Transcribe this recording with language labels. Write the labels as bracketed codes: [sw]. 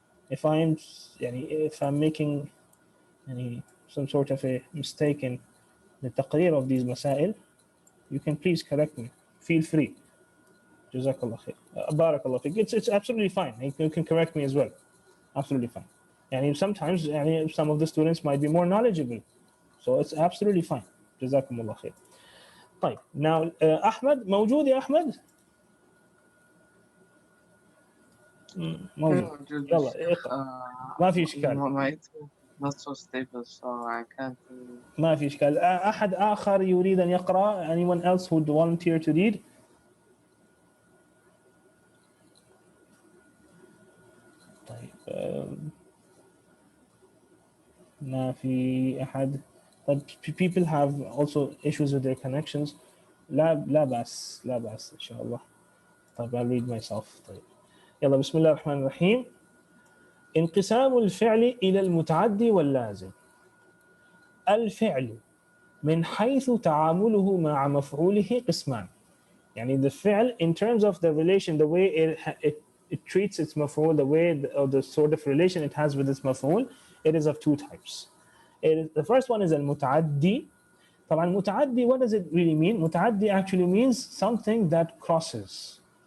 [en] If I'm making some sort of a mistake in the taqreer of these masail, you can please correct me. Feel free. Jazakallah khair. Barakallah fik. It's absolutely fine. You can correct me as well. Absolutely fine. And sometimes some of the students might be more knowledgeable, so it's absolutely fine. [ar] Jazakumullah khair. طيب. [en] Now [ar] أحمد موجود يا أحمد؟ موجود. يلا اقرأ. ما في إشكال. [en] Not so stable, so I can't. [ar] ما في إشكال. أحد آخر يريد أن يقرأ? [en] Anyone else would volunteer to read? [ar] طيب. ما في أحد. [en] But people have also issues with their connections. [ar] لا بأس إن شاء الله. [en] طيب I'll read myself. [ar] طيب يلا بسم الله الرحمن الرحيم. انقسام الفعل إلى المتعدي واللازم. الفعل من حيث تعامله مع مفعوله قسمان. [en] يعني the فعل in terms of the relation, the way it treats its مفعول, the way or the sort of relation it has with its مفعول, it is of two types. The first one is المتعدي. [ar] طبعا المتعدي, [en] what does it really mean? متعدي actually means something that crosses.